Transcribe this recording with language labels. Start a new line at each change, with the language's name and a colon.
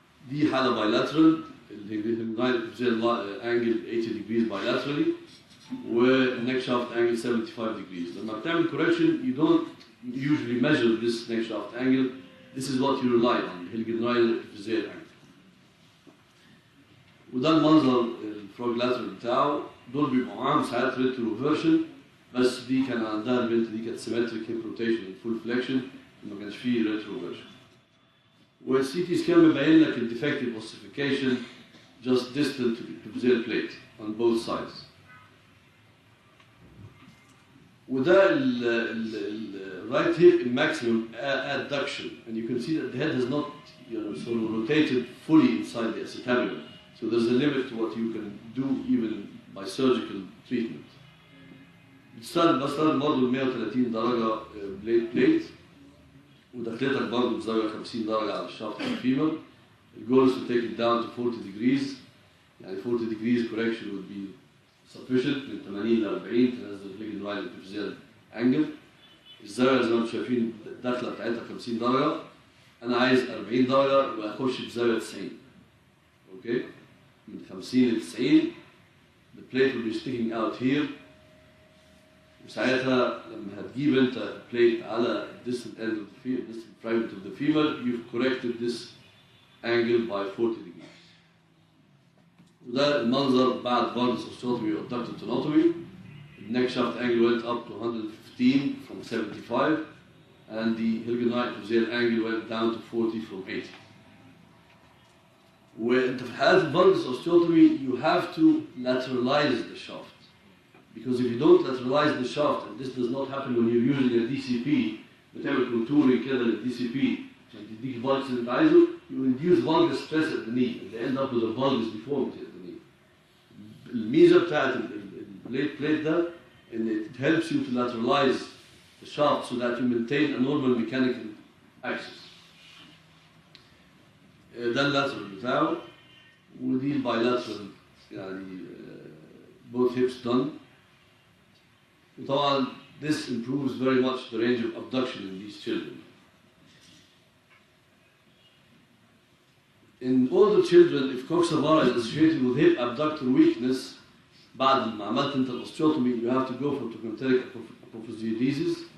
Arabic: دي حالة
English: bilateral. The Hilgen-Reiner axial angle 80 degrees bilaterally. والneck shaft angle 75 degrees.
Arabic: لما بتعمل
English: correction you don't usually measure this neck shaft angle. This is what you rely on, الهيلجنرايل epiphyseal angle.
Arabic: وده المنظر الفروج لاترال بتاعه. دول بيبقوا معاهم ساعات ريتروفيرشن، بس دي كان عندها البنت دي كانت سيمتريك هيب روتيشن فول فليكشن، ما كانش فيه ريتروفيرشن. والسي تي سكان مبين لك الديفكتيف اوسيفيكيشن
English: just distal to the epiphyseal plate on both sides. وده ال right hip in maximum adduction, and you can see that the head has not sort of rotated fully inside the acetabulum. So there's a limit to what you can do even by surgical treatment.
Arabic: بستخدم برضه 130 درجة بليت ودخلتك برضه بزاوية 50 درجة على الشافت الفيمر.
English: The goal is to take it down to 40 degrees.
Arabic: يعني
English: 40 degrees correction would be sufficient
Arabic: من 80 ل 40 تنزل الهيلجنرايل
English: epiphyseal angle.
Arabic: الزاوية زي ما انتم شايفين الدخلة بتاعتها 50 درجة. أنا عايز 40 درجة يبقى أخش بزاوية 90. أوكي؟ من 50 ل 90
English: the plate will be sticking out here.
Arabic: وساعتها لما هتجيب انت
English: plate على distant end of the femur, distant fragment of the femur, you've corrected this angle by 40 degrees.
Arabic: وده المنظر بعد
English: valgus osteotomy or ductal tenotomy. The neck shaft angle went up to 115 from 75, and the hilgenite epiphyseal angle went down to 40 from 80.
Arabic: وانت في حالات الفالجس
English: osteotomy you have to lateralize the shaft, because if you don't lateralize the shaft, and this does not happen when you're using a DCP,
Arabic: بتعمل contouring كده للDCP عشان تديك الفالجس اللي انت عايزه,
English: you induce valgus stress at the knee and they end up with a valgus deformity at the knee.
Arabic: الميزه بتاعت البليت ده ان
English: it helps you to lateralize the shaft so that you maintain a normal mechanical axis.
Arabic: ده اللاترال بتاعه ودي البايلاترال يعني
English: both hips done.
Arabic: وطبعا
English: this improves very much the range of abduction in these children. In older children, if coxavara is associated with hip abductor weakness,
Arabic: بعد ما عملت انت الاوستيوتومي
English: you have to go for trochanteric apophysiodesis.